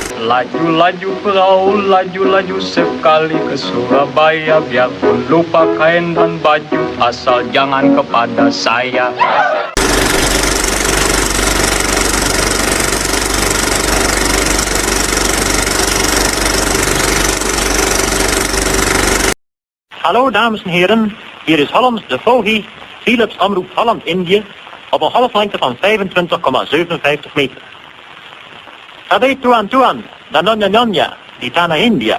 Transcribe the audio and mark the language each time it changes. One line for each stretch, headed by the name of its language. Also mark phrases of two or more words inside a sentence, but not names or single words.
Indonesian: Laju-laju perahu, laju-laju sekali ke Surabaya. Biarpun lupa kain dan baju, asal jangan kepada saya.
Dutch: Hallo dames en heren, hier is Hollands de Vogie, Philips Omroep Holland-Indië, op een golflengte van 25,57 meter.
Indonesian: Sabi tuan, dan Nonya, di Tanah India.